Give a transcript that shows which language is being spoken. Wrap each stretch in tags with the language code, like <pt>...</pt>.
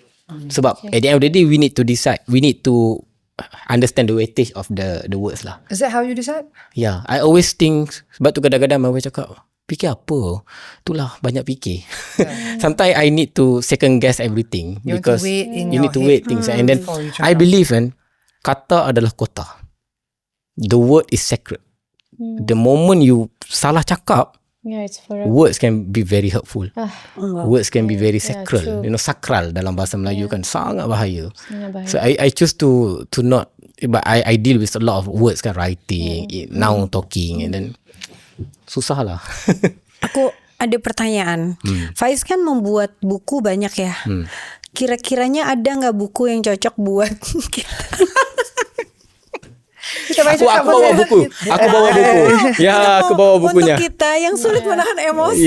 <en>Sebab at the end of the day, we need to decide. We need to understand the weightage of the words lah. Is that how you decide? Yeah, I always think,</en> <ms>sebab tu kadang-kadang Mama cakap, fikir apa? Itulah banyak fikir.</ms> <en>Sometimes I need to second guess everything because you need to weigh things. And then I believe</en> <ms>kata adalah kota.</ms> <en>The word is sacred. The moment you</en> <ms>salah cakap,</ms> <en>words can be very hurtful. Words can be very sacral. You know,</en> <ms>sakral dalam bahasa Melayu kan sangat bahaya.</ms> <en>So I choose to not, but I deal with a lot of words kan, writing, now talking, and then</en> <ms>susah lah.</ms> <id>Aku ada pertanyaan. Faiz kan membuat buku banyak ya. Kira-kiranya ada nggak buku yang cocok buat kita? Aku bawa buku. Ya, aku bawa bukunya. Untuk kita yang sulit menahan emosi.</id>